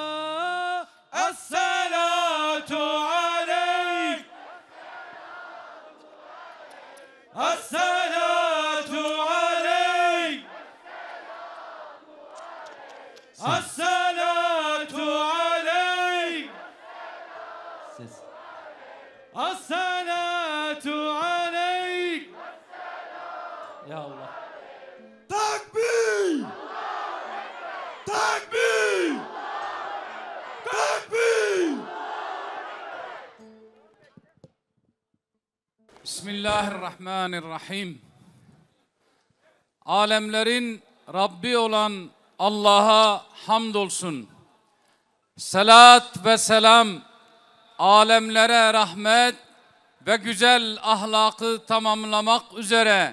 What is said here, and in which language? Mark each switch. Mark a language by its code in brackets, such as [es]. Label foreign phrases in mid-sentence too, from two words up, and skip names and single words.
[ar] الصلاة عليك، الصلاة عليك، الصلاة عليك، الصلاة عليك. يا الله. تكبير تكبير تكبير بسم الله الرحمن الرحيم. [tr] Alemlerin Rabbi olan Allah'a hamdolsun. Salat ve selam alemlere rahmet ve güzel ahlakı tamamlamak üzere